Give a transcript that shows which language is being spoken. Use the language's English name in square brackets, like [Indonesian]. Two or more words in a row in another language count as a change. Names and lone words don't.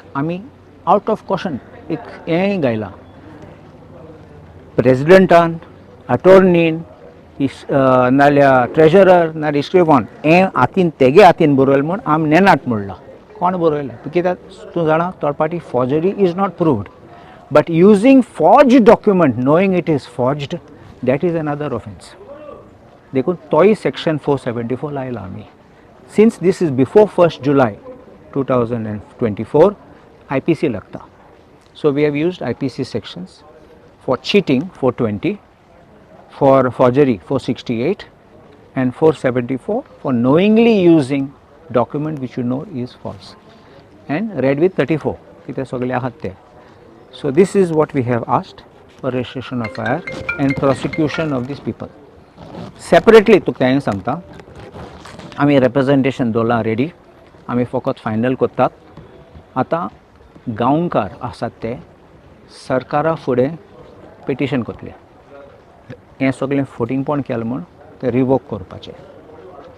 [Konkani] आमी [English] out of caution [Konkani] एक हेंय घायलां प्रेसिडेंटान अटॉर्नीन नाल्यार ट्रेजरर नाल्यार इस्क्रिवान हें हातीन तेगे हातीन बरयलें म्हूण आमी नेनात म्हणलां कोण बरयलें कित्याक तूं जाणा [English] third party forgery is not proved but using forged document knowing it is forged that is another offence [Konkani] देखून तोय सेक्शन 474 लायला आमी [English] since this is before 1 July 2024 IPC लागता so we have used IPC sections for cheating 420 for forgery 468 and 474 for knowingly using document which you know is false and read with 34 [Konkani] कितें सगळे आहात ते [English] so this is what we have asked for registration of FIR and prosecution of these people separately [Konkani] तुका हांवें सांगता आमी representation दवरला रेडी आमी फकत फायनल करतात आतां गांवकार आसात ते सरकारा फुडें पिटिशन करतले हें सगळें 14 केलें म्हूण तें रिवोक करपाचें